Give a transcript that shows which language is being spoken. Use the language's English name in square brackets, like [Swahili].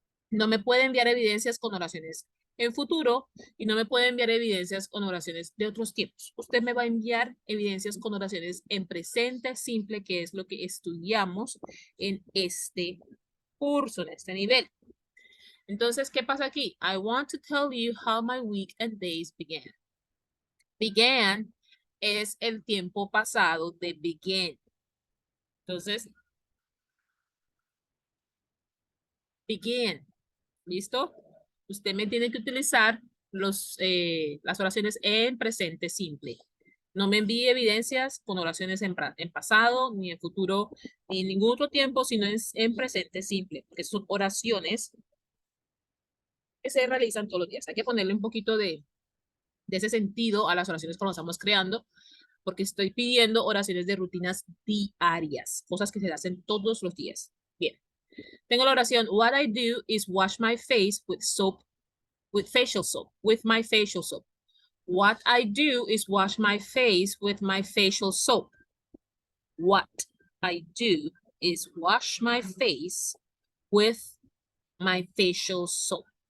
[Spanish] No me puede enviar evidencias con oraciones en futuro y no me puede enviar evidencias con oraciones de otros tiempos. Usted me va a enviar evidencias con oraciones en presente simple, que es lo que estudiamos en este curso, en este nivel. Entonces, ¿qué pasa aquí? [English] I want to tell you how my week and days began. [Spanish] Began es el tiempo pasado de begin. Entonces, begin. ¿Listo? Usted me tiene que utilizar las oraciones en presente simple. No me envíe evidencias con oraciones en pasado, ni en futuro, ni en ningún otro tiempo, sino en presente simple, porque son oraciones que se realizan todos los días. Hay que ponerle un poquito de ese sentido a las oraciones que nos estamos creando, porque estoy pidiendo oraciones de rutinas diarias, cosas que se hacen todos los días. Bien. Tengo la oración, [English] what I do is wash my face with soap, with facial soap, with my facial soap. What I do is wash my face with my facial soap. What I do is wash my face with my facial soap.